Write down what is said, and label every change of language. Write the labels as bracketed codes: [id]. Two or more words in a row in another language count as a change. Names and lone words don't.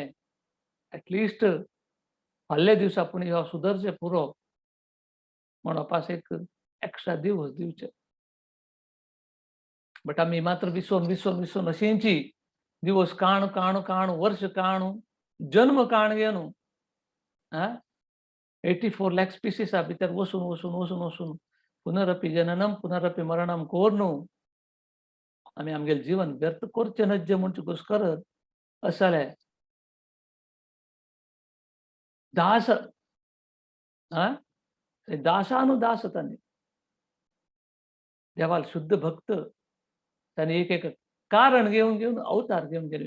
[kok] ॲटलिस्ट फाल्यां दिसा पूण ह्यो सुदरचें पुरो म्हणपास एक एक्स्ट्रा दिवस दिवचे. बट आमी मात्र विसरून अशींची दिवस काणू, वर्ष काणू, जन्म काणगेनू, आं 84 लाख स्पिसीसा भितर वचून [sa] पुनरपि जननम पुनरपि मरणम [kok] कोरनू आमी आमगेलें जीवन व्यर्थ करचें नज म्हणचे घोषकर अशें जालें. दास आं दासानुदास तांणी देवाल शुद्ध भक्त तांणी एक कारण घेवन अवतार घेवन गेले.